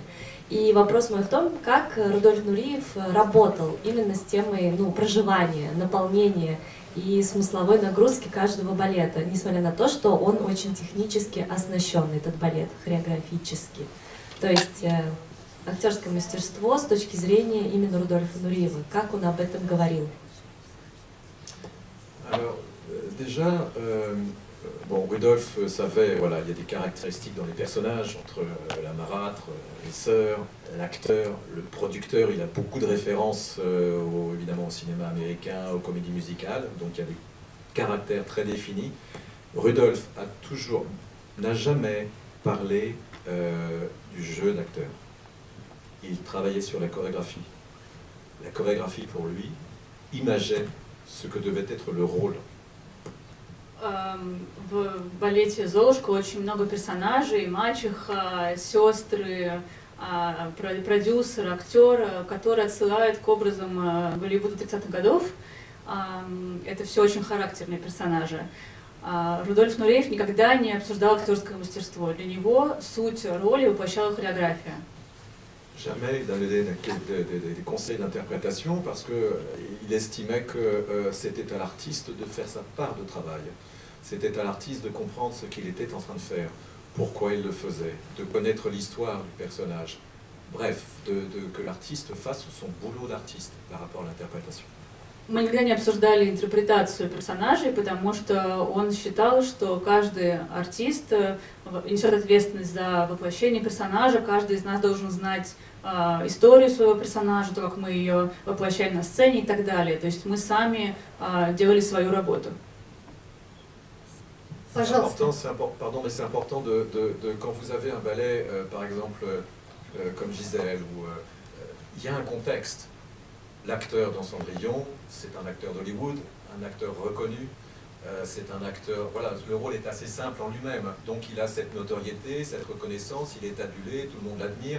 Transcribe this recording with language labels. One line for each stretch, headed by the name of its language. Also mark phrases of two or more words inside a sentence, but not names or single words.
Russian: И вопрос мой в том, как Рудольф Нуриев работал именно с темой проживания, наполнения и смысловой нагрузки каждого балета, несмотря на то, что он очень технически оснащен, этот балет, хореографически. То есть актерское мастерство с точки зрения именно Рудольфа Нуриева, как он об этом говорил?
French: Alors, déjà, Rudolf savait, voilà, il y a des caractéristiques dans les personnages, entre la marâtre, les sœurs, l'acteur, le producteur. Il a beaucoup de références, évidemment, au cinéma américain, aux comédies musicales, donc il y a des caractères très définis. Rudolf n'a jamais parlé du jeu d'acteur. Il travaillait sur la chorégraphie. La chorégraphie, pour lui, imageait ce que devait être le rôle.
Russian: В балете «Золушка» очень много персонажей, мачеха, сестры, продюсер, актер, которые отсылают к образам Голливуда 30-х годов. Это все очень характерные персонажи. Рудольф Нуриев никогда не обсуждал актерское мастерство. Для него суть роли воплощала хореография.
French: Jamais donné des conseils d'interprétation parce qu'il estimait que c'était à l'artiste de faire sa part de travail. C'était à l'artiste de comprendre ce qu'il était en train de faire, pourquoi il le faisait, de connaître l'histoire du personnage. Bref, que l'artiste fasse son boulot d'artiste par rapport à l'interprétation.
Russian: Мы никогда не обсуждали интерпретацию персонажей, потому что он считал, что каждый артист несет ответственность за воплощение персонажа, каждый из нас должен знать историю своего персонажа, то, как мы ее воплощаем на сцене и так далее. То есть мы сами делали свою работу. Пожалуйста.
French: Pardon, mais c'est important quand vous avez un ballet, par exemple, comme Gisèle, où il y a un contexte. L'acteur dans Cendrillon, c'est un acteur d'Hollywood, un acteur reconnu, c'est un acteur... Voilà, le rôle est assez simple en lui-même, donc il a cette notoriété, cette reconnaissance, il est adulé, tout le monde l'admire.